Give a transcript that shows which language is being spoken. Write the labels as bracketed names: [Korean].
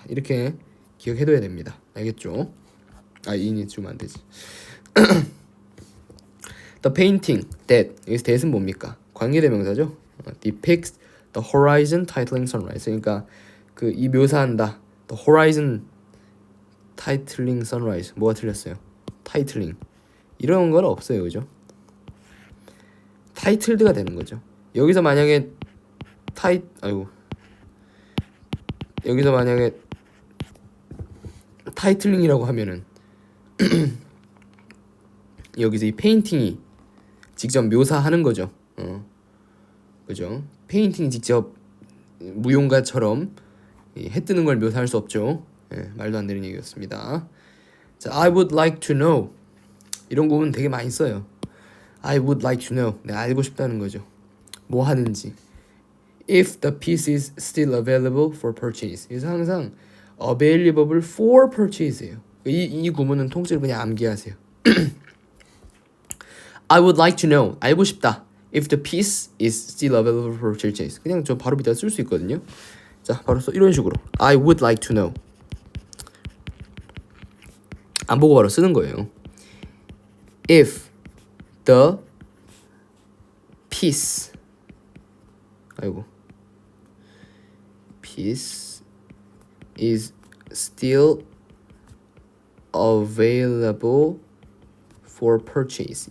[Korean] 이렇게 기억해둬야 됩니다. 알겠죠? in which 주면 안 되지. [English] The painting that [Korean] 여기서 that은 뭡니까? 관계대명사죠. [English] depicts the horizon titling sunrise. [Korean] 그러니까 그 이 묘사한다. [English] The horizon titling sunrise. [Korean] 뭐가 틀렸어요? titling 이런 건 없어요, 그죠? titled가 되는 거죠. 여기서 만약에 여기서 만약에 타이틀링이라고 하면은 여기서 이 페인팅이 직접 묘사하는 거죠. 그죠? 페인팅이 직접 무용가처럼 해 뜨는 걸 묘사할 수 없죠. 말도 안 되는 얘기였습니다. [English] 자, I would like to know. [Korean] 이런 구문 되게 많이 써요. [English] I would like to know. [Korean] 내가 알고 싶다는 거죠. 뭐 하는지. [English] If the piece is still available for purchase. [Korean] 그래서 항상 [English] available for purchase [Korean] 예요. 이 구문은 통째로 그냥 암기하세요. [English] I would like to know. [Korean] 알고 싶다. [English] If the piece is still available for purchase. [Korean] 그냥 저 바로 밑에 쓸 수 있거든요. [English] 자, [Korean] 바로 써 이런 식으로. [English] I would like to know. [Korean] 안 보고 바로 쓰는 거예요. [English] If the piece piece is still available for purchase.